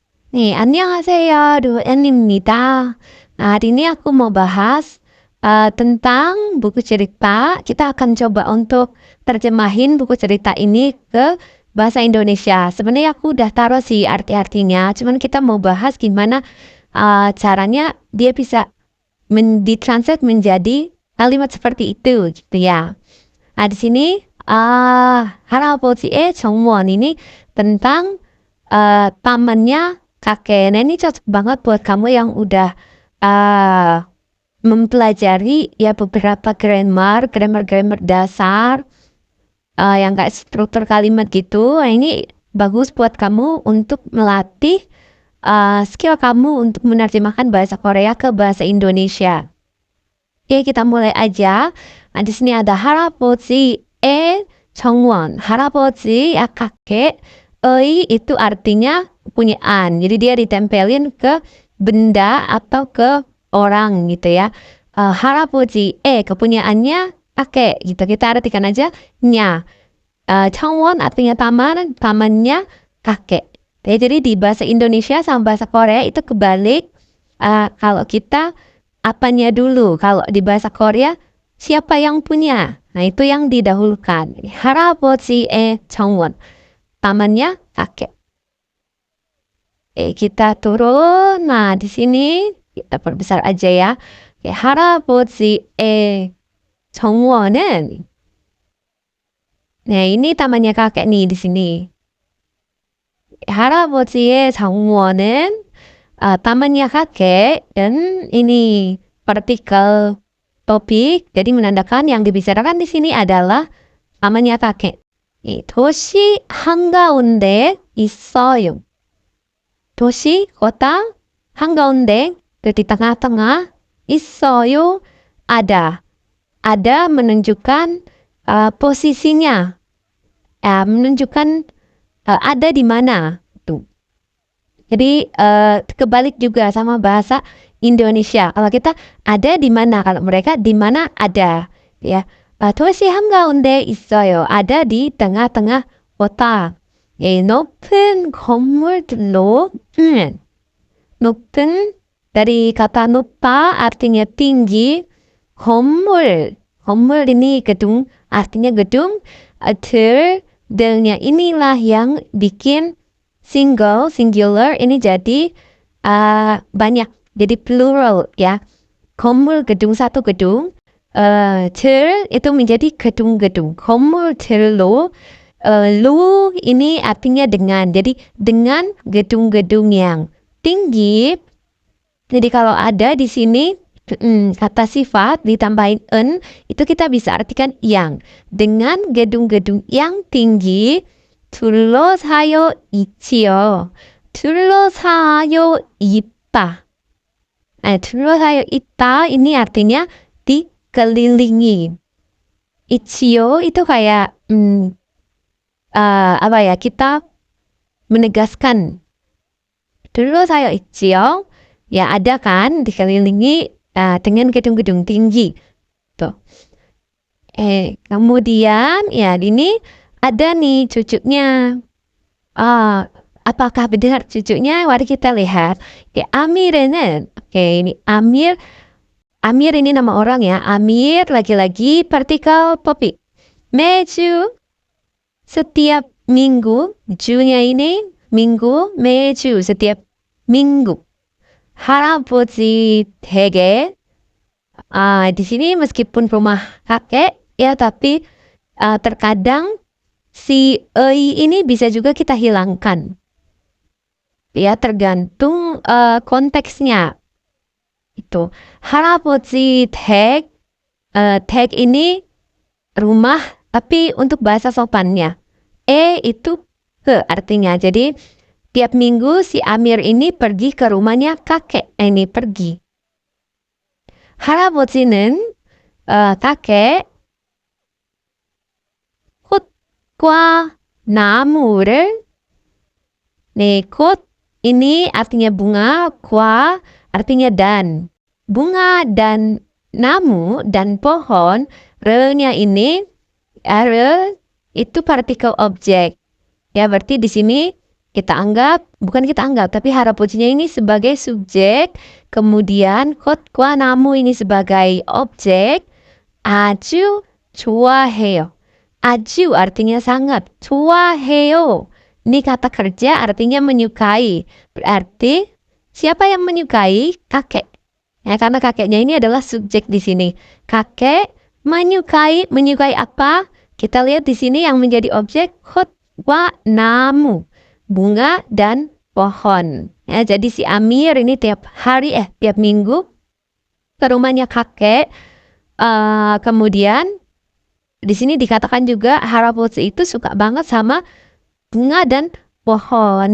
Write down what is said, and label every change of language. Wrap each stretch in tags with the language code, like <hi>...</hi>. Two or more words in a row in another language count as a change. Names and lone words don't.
<ko>네, 안녕하세요, 루엔입니다.</ko> <id>Hari ini aku mau bahas tentang buku cerita. Kita akan coba untuk terjemahin buku cerita ini ke bahasa Indonesia. Sebenarnya aku udah taruh sih arti-artinya, cuman kita mau bahas gimana caranya dia bisa ditranslate menjadi kalimat seperti itu, gitu ya. Nah, di sini</id> <ko>할아버지의 정원</ko> <id>ini tentang pamannya kakek. Nah, ini cocok banget buat kamu yang udah mempelajari ya beberapa grammar dasar yang kayak struktur kalimat gitu. Nah, ini bagus buat kamu untuk melatih skill kamu untuk menerjemahkan bahasa Korea ke bahasa Indonesia. Oke, kita mulai aja. Nah, di sini ada</id> <ko>할아버지의 정원.</ko> <id>할아버지 ya kakek. Ei itu artinya kepunyaan. Jadi dia ditempelin ke benda atau ke orang gitu ya. 할아버지 kepunyaannya kakek gitu. Kita artikan aja nya. 정원 artinya taman, tamannya kakek. Jadi di bahasa Indonesia sama bahasa Korea itu kebalik. Kalau kita apanya dulu. Kalau di bahasa Korea, siapa yang punya? Nah, itu yang didahulukan.</id> <ko>할아버지의 정원.</ko> <id>Tamannya kakek. Kita turun. Nah, di sini kita perbesar aja ya.</id> <ko>할아버지의 정원은</ko> <id>nah, ini tamannya kakek nih di sini.</id> <ko>할아버지의 정원은</ko> <id>tamannya kakek dan ini partikel topik, jadi menandakan yang dibicarakan di sini adalah tamannya kakek.</id> <ko>도시 한가운데 있어요.</ko> <id>도시 kota 한가운데 di tengah-tengah 있어요 ada. Ada menunjukkan posisinya, menunjukkan ada di mana. Tuh. Jadi kebalik juga sama bahasa Indonesia. Kalau kita ada di mana, kalau mereka di mana ada, ya.</id> <ko>도시 한가운데 있어요.</ko> <id>ada di tengah-tengah kota.</id> <ko>높은 건물들로</ko> <id>높은 dari kata 높아 artinya tinggi, 건물 ini gedung artinya gedung, nya inilah yang bikin singular ini jadi banyak, jadi plural ya. 건물 gedung satu gedung, itu menjadi gedung-gedung. 건물들로, lu ini artinya dengan, jadi dengan gedung-gedung yang tinggi. Jadi kalau ada di sini kata sifat ditambahin en, itu kita bisa artikan yang. Dengan gedung-gedung yang tinggi,</id> <ko>둘러싸여 있지요. 둘러싸여 있다. 둘러싸여 있다</ko> <id>ini artinya dikelilingi. Ichio itu kayak apa ya, kita menegaskan.</id> <ko>둘러싸여 있지요.</ko> <id>Ya ada kan dikelilingi dengan gedung-gedung tinggi. Tuh. Kemudian ya ini ada nih cucunya. Apakah benar cucunya? Mari kita lihat. Amir은, ini Amir. Amir ini nama orang ya. Amir lagi-lagi partikel topik. 매주 setiap minggu. Junya ini minggu. 매주 setiap minggu.</id> <ko>할아버지 댁에</ko> <id>di sini meskipun rumah kakek ya, tapi terkadang si ei ini bisa juga kita hilangkan. Ya tergantung konteksnya. Itu</id> <ko>할아버지 댁,</ko> <id>댁 ini rumah, tapi untuk bahasa sopannya itu ke artinya. Jadi tiap minggu si Amir ini pergi ke rumahnya kakek. Ini pergi. 할아버지는 kakek</id> <ko>꽃과 나무를</ko> <id>꽃 ini artinya bunga, kwa artinya dan. Bunga dan namu dan pohon, re-nya ini re itu partikel objek. Ya berarti di sini bukan kita anggap, tapi harapochinya ini sebagai subjek, kemudian</id> <ko>것과 나무</ko> <id>ini sebagai objek,</id> <ko>아주 좋아해요.</ko> <id>아주 artinya sangat, 좋아해요. Ini kata kerja artinya menyukai. Berarti siapa yang menyukai? Kakek. Ya, karena kakeknya ini adalah subjek di sini. Kakek menyukai apa? Kita lihat di sini yang menjadi objek</id> <ko>것과 나무,</ko> <id>bunga dan pohon. Ya, jadi si Amir ini tiap minggu ke rumahnya kakek. Kemudian di sini dikatakan juga 할아버지 itu suka banget sama bunga dan pohon.</id>